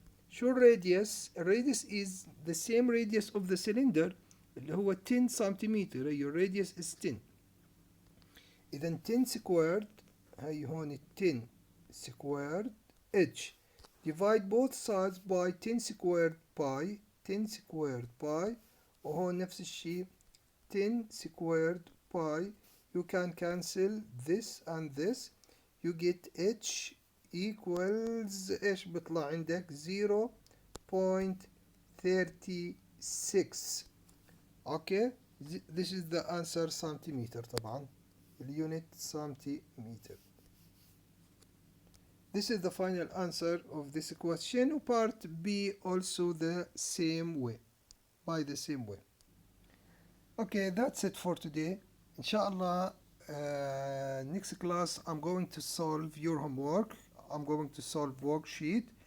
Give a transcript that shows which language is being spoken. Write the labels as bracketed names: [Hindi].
[English] شو radius? Radius is the same radius of the cylinder [Arabic] اللي هو 10 سنتيمتر. [English] your radius is 10. إذا 10 squared [Arabic] هاي هون [English] 10 squared h. divide both sides by 10 squared pi. 10 squared pi. [Arabic] وهون نفس الشيء 10 squared pi. [English] you can cancel this and this. you get h equals [Arabic] ايش بيطلع عندك؟ [English] 0.36. okay. this is the answer centimeter. [Arabic] طبعا اليونت centimeter. [English] This is the final answer of this question. Part B also the same way, by the same way. Okay, that's it for today. Inshallah, next class I'm going to solve your homework. I'm going to solve worksheet